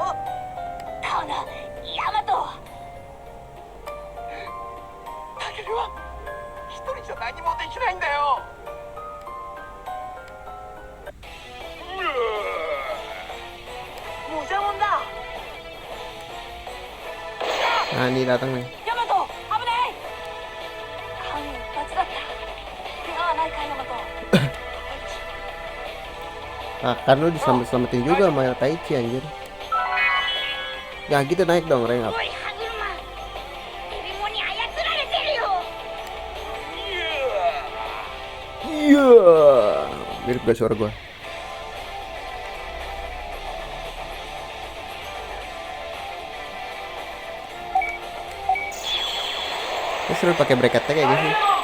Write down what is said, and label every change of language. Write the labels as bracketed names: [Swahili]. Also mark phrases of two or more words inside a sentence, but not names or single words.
[Japanese] かな、ヤマト。タケルは一人じゃ何もできないんだよ。もじゃもんだ。 [Indonesian] Nah ini datang nih. [Japanese] ヤマト、危ない。間一髪だった。怪我はないか、ヤマト。 [Indonesian] Ah, kan lu diselamat-selamatin juga sama Taichi anjir. Ya gitu naik dong [English] rank up. [Japanese] おい、歯車。デビモンに操られてるよ。 [Indonesian] Iya. Mirip gak suara gua? Ini seru pakai [English] break attack [Indonesian] kayak gitu.